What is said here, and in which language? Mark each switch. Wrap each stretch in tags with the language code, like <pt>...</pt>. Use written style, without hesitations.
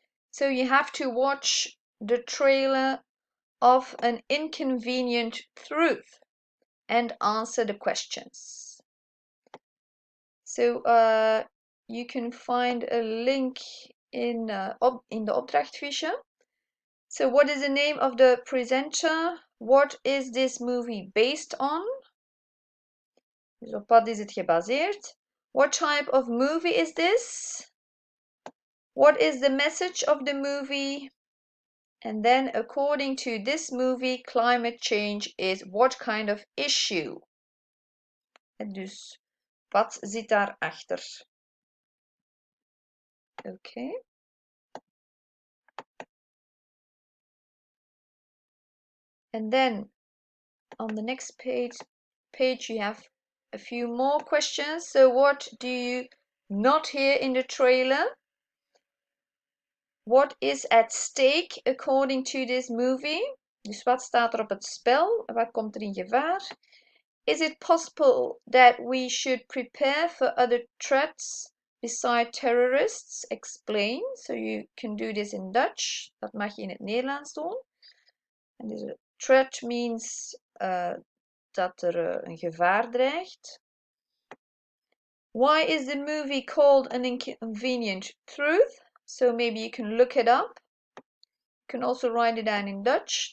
<en>So you have to watch the trailer of An Inconvenient Truth and answer the questions. So you can find a link in the opdrachtvisje. So what is the name of the presenter? What is this movie based on?</en> <nl>Dus op wat is het gebaseerd?</nl> <en>What type of movie is this? What is the message of the movie? And then, according to this movie, climate change is what kind of issue?</en> <nl>En dus, wat zit daarachter?</nl> <en>Okay. And then, on the next page you have a few more questions. So, what do you not hear in the trailer? What is at stake according to this movie?</en> <nl>Dus wat staat er op het spel? Wat komt er in gevaar?</nl> <en>Is it possible that we should prepare for other threats beside terrorists? Explain. So you can do this in Dutch.</en> <nl>Dat mag je in het Nederlands doen. En dus</nl> <en>threat means</en> <nl>dat er een gevaar dreigt.</nl> <en>Why is the movie called An Inconvenient Truth? So maybe you can look it up. You can also write it down in Dutch.</en>